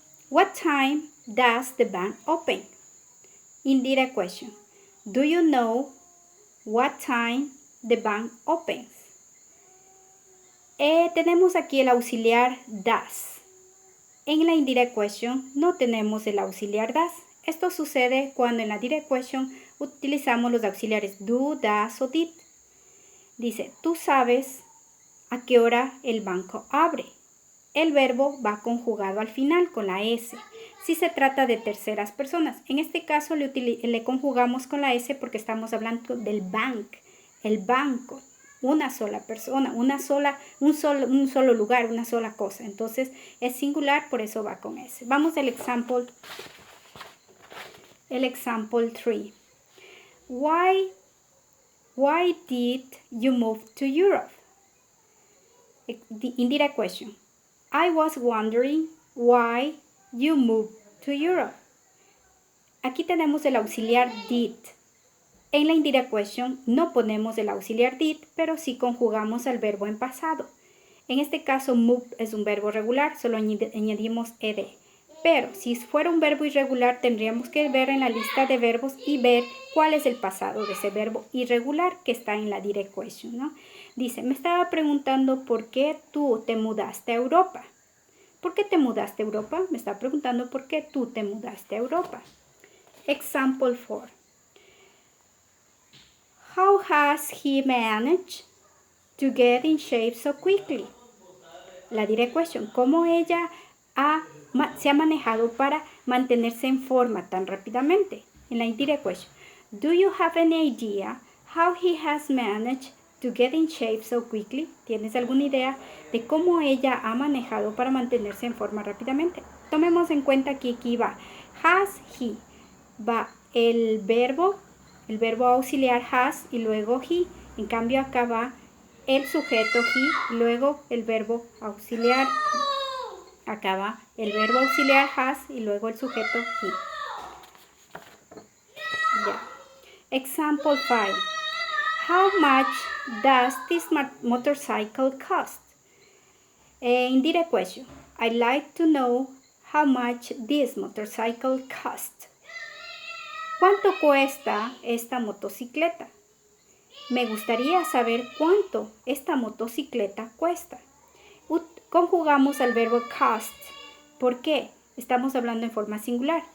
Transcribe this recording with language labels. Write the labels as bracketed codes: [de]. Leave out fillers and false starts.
[en] What time does the bank open? Indirect question. Do you know what time the bank opens? [es] Tenemos aquí el auxiliar does. En la indirect question no tenemos el auxiliar does. Esto sucede cuando en la direct question utilizamos los auxiliares do, does o did. Dice, tú sabes a qué hora el banco abre. El verbo va conjugado al final con la S. Si se trata de terceras personas. En este caso le conjugamos con la S porque estamos hablando del bank, el banco. Una sola persona, un solo lugar, una sola cosa. Entonces es singular, por eso va con S. Vamos al example 3. [en] Why did you move to Europe? The indirect question. I was wondering why you moved to Europe. [es] Aquí tenemos el auxiliar did. En la indirect question no ponemos el auxiliar did, pero sí conjugamos el verbo en pasado. En este caso, move es un verbo regular, solo añadimos ed. Pero si fuera un verbo irregular, tendríamos que ver en la lista de verbos y ver cuál es el pasado de ese verbo irregular que está en la direct question, ¿no? Dice, me estaba preguntando por qué tú te mudaste a Europa. ¿Por qué te mudaste a Europa? Me está preguntando por qué tú te mudaste a Europa. [en] Example 4. How has he managed to get in shape so quickly? [es] La direct question, ¿cómo ella se ha manejado para mantenerse en forma tan rápidamente? En la indirect question, [en] do you have any idea how he has managed to get in shape so quickly? [es] ¿Tienes alguna idea de cómo ella ha manejado para mantenerse en forma rápidamente? Tomemos en cuenta que aquí va has, he, va el verbo auxiliar has y luego he. En cambio acá va el sujeto he, luego el verbo auxiliar. Acá va el verbo auxiliar has y luego el sujeto he. [en] Ya. Example 5. How much does this motorcycle cost? Indirect question. I'd like to know how much this motorcycle costs. [es] ¿Cuánto cuesta esta motocicleta? Me gustaría saber cuánto esta motocicleta cuesta. Conjugamos al verbo cost. ¿Por qué? Estamos hablando en forma singular.